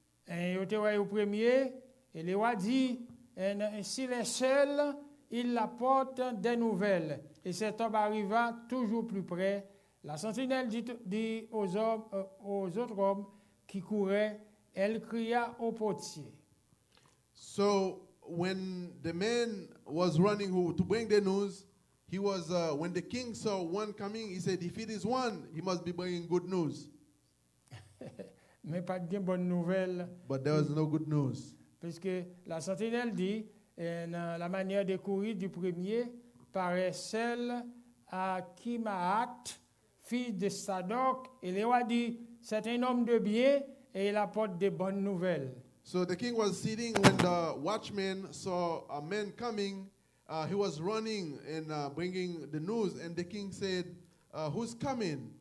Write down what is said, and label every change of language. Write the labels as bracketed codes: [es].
[fr] Et il était au premier, et le roi dit, s'il est seul, il apporte des nouvelles. Et cet homme arriva toujours plus près. La sentinelle dit aux autres hommes qui couraient, elle cria au portier. [en] So when the man was running to bring the news, he was when the king saw one coming, he said, if it is one, he must be bringing good news. [fr] Mais pas de bonne nouvelle. [en] But there was no good news. [fr] Puisque la sentinelle dit, la manière de courir du premier paraît celle à Kimaat, fils de Sadok, et le roi dit, c'est un homme de bien et il apporte de bonnes nouvelles. [en] So the king was sitting when the watchman saw a man coming. He was running and bringing the news, and the king said, who's coming?